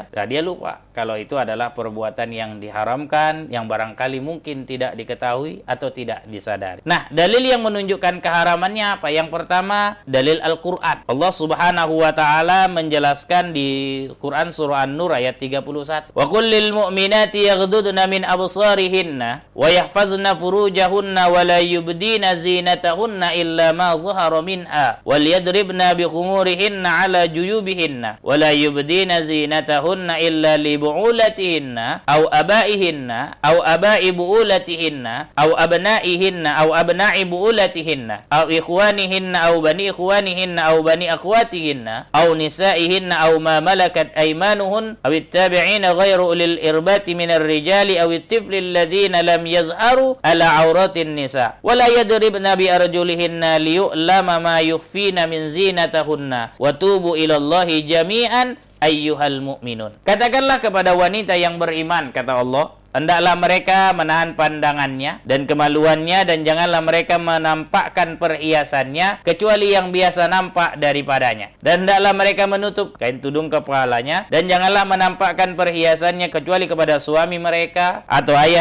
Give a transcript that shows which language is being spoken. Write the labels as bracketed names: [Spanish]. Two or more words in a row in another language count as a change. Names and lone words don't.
[Indonesian] Nah, dia lupa kalau itu adalah perbuatan yang diharamkan, yang barangkali mungkin tidak diketahui atau tidak disadari. Nah, dalil yang menunjukkan keharamannya apa? Yang pertama, dalil Al-Qur'an. Allah [Arabic] سبحانه وتعالى [Indonesian] menjelaskan di Quran surah An-Nur ayat 31. [Arabic] وقل للمؤمنات يغضضن من أبصارهن ويحفظن فروجهن ولا يبدين زينتهن إلا ما ظهر منها وليضربن ب بخمرهن على جيوبهن ولا يبدين زينتهن إلا لبعولتهن أو آبائهن أو آباء بعولتهن أو abaihinna aw abai bu'ulatihinna aw أبنائهن أو أبناء بعولتهن أو إخوانهن أو بني إخوانهن أو بني أخواتهن أو نسائهن أو ما ملكت أيمانهن أو التابعين غير أولي الإربة من الرجال أو الطفل الذين لم يظهروا على عورات النساء ولا يضربن بأرجلهن ليعلم ما يخفين من زينتهن وتوبوا إلى الله جميعا أيها المؤمنون. [Indonesian] Katakanlah kepada wanita yang beriman, kata Allah, hendaklah mereka menahan pandangannya dan kemaluannya, dan janganlah mereka menampakkan perhiasannya kecuali yang biasa nampak daripadanya. Dan hendaklah mereka menutup kain tudung kepalanya, dan janganlah menampakkan perhiasannya kecuali kepada suami mereka, atau ayah